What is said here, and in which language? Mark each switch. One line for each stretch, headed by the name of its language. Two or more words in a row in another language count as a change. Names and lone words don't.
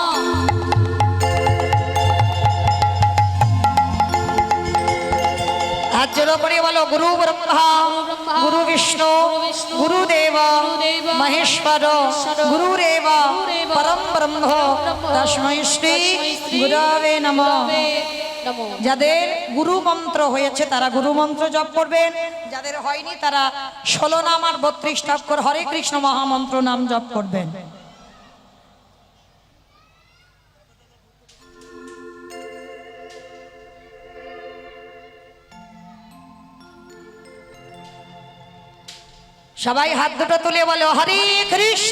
Bangla: হাত জোড়ো করে বলো
Sanskrit: গুরু ব্রহ্মা ব্রহ্মা, গুরু বিষ্ণু গুরু বিষ্ণু, গুরুদেব গুরুদেব, মহেশ্বর মহেশ্বর, গুরুরেব গুরুরেব, পরম ব্রহ্ম ব্রহ্ম, তস্मै শ্রী তস্मै শ্রী গুরবে নমঃ। গুরবে নমঃ।
Bangla: যাদের গুরু মন্ত্র হয়েছে তারা গুরু মন্ত্র জপ করবেন, যাদের হয়নি তারা 16 নাম আর 32 অক্ষর হরে কৃষ্ণ মহামন্ত্র নাম জপ করবেন। সবাই হাত দুটো তুলে বলো হরে কৃষ্ণ